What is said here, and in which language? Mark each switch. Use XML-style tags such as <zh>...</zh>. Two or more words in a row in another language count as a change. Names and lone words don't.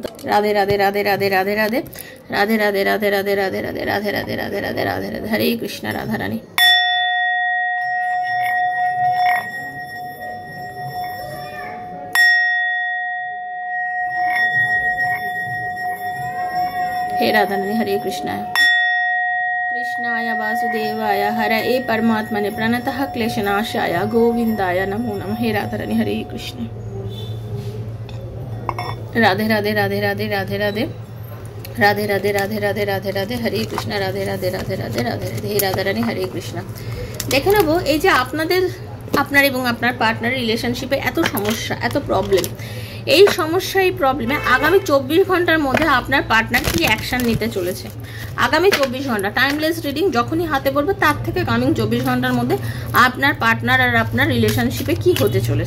<bn>রাধে রাধে রাধে রাধে রাধে রাধে রাধে রাধে রাধে রাধে রাধে রাধে রাধে রাধে রাধে রাধে রাধে রাধে হরে কৃষ্ণ রাধারানী। হে রাধারানী,</bn> <sa>হরে কৃষ্ণায় कृष्णाय वासुदेवाय हरये परमात्मने प्रणतः क्लेशनाशाय गोविंदाय नमो नमः। हे राधारानी, हरे कृष्ण। राधे राधे राधे राधे राधे राधे राधे राधे राधे राधे राधे राधे हरे कृष्ण। राधे राधे राधे राधे राधे राधे हे राधारानी, हरे कृष्ण।</sa> <bn>দেখে নেবো এই যে আপনার এবং আপনার পার্টনার রিলেশনশিপে এত সমস্যা, এত প্রবলেম, এই সমস্যা, এই প্রবলেমে আগামী 24 ঘন্টার মধ্যে আপনার পার্টনার কি অ্যাকশন নিতে চলেছে। আগামী 24 ঘন্টা টাইমলেস রিডিং যখনই হাতে পড়বে তার থেকে কামিং 24 ঘন্টার মধ্যে আপনার পার্টনার আর আপনার রিলেশনশিপে কি হতে চলেছে।</bn>